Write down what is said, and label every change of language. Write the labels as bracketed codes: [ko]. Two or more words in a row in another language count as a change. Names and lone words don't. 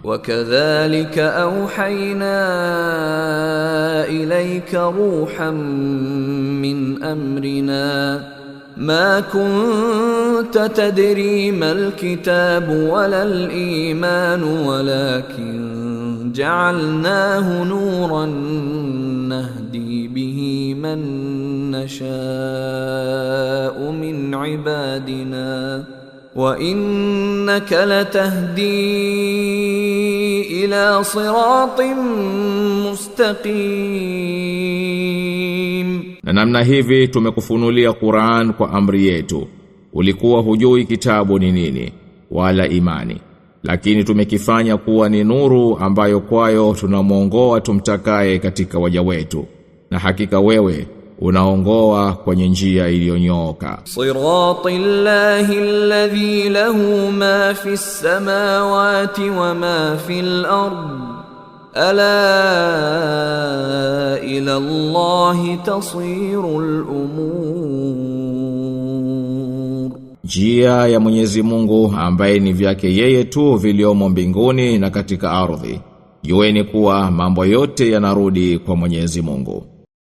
[ar] وكذلك أوحينا إليك روحا من أمرنا ما كنت تدري ما الكتاب ولا الإيمان ولكن جعلناه نورا نهدي به من نشاء من عبادنا وإنك لتهدي إلى صراط مستقيم. [sw] Na namna hivi tumekufunulia Qur'an kwa amri yetu. Ulikuwa hujui kitabu ni nini wala imani, lakini tumekifanya kuwa ni nuru ambayo kwayo tunamuongoa tumtakaye katika waja wetu, na hakika wewe unaongoa kwenye njia iliyonyooka. [ar] صراط الله الذي له ما في السماوات وما في الأرض. ألا إلى الله تصير الأمور. [sw] Njia ya Mwenyezi Mungu ambaye ni vyake yeye tu viliomo mbinguni na katika ardhi. Jueni kuwa mambo yote yanarudi kwa Mwenyezi Mungu.